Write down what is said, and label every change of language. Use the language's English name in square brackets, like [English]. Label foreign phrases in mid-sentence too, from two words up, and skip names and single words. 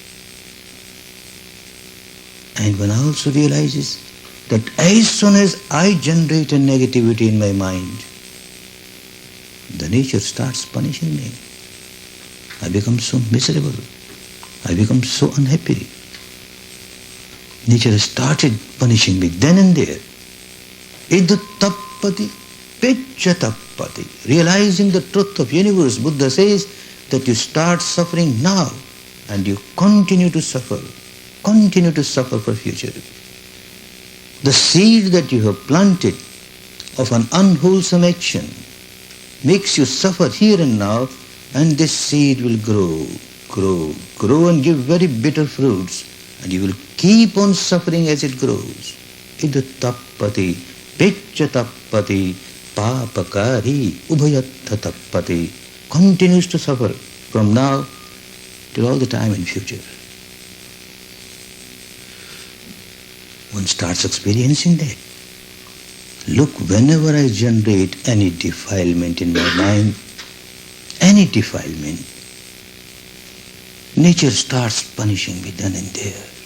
[English] And one also realizes that as soon as I generate a negativity in my mind, the nature starts punishing me. I become so miserable. I become so unhappy. Nature started punishing me then and there. [Pali] Idhu tappati, peccha tappati. [English] Realizing the truth of universe, Buddha says that you start suffering now and you continue to suffer for future. The seed that you have planted of an unwholesome action makes you suffer here and now, And this seed will grow and give very bitter fruits. And you will keep on suffering as it grows. [Pali] Id tappati, picca tappati, papakari, ubhayattha tappati. [English] Continues to suffer from now till all the time in future. One starts experiencing that. Look, whenever I generate any defilement in my mind, any defilement, nature starts punishing me then and there.